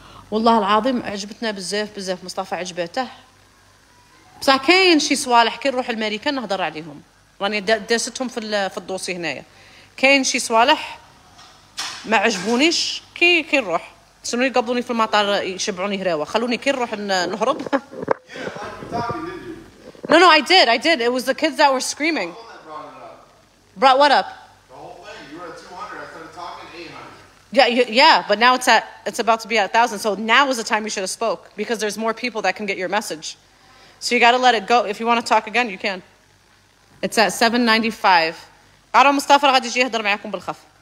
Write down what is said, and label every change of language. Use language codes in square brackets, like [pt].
[ar] والله العظيم عجبتنا بزاف مصطفى عجبته بصح كاين شي صوالح كي نروح الماريكان نهضر عليهم راني داستهم في الدوسي هنايا. كاين شي صوالح ما عجبونيش كي نروح شنو يقبضوني في المطار يشبعوني هراوه خلوني كي نروح نهرب. [en] No, I did. It was the kids that were screaming. Brought what up? The whole thing. You were at 200. I started talking 800. Yeah, but now it's about to be at 1,000. So now is the time you should have spoke because there's more people that can get your message. So you got to let it go. If you want to talk again, you can. It's at 795. [ar] قالوا مصطفى غادي يجي يهضر معاكم بالخف.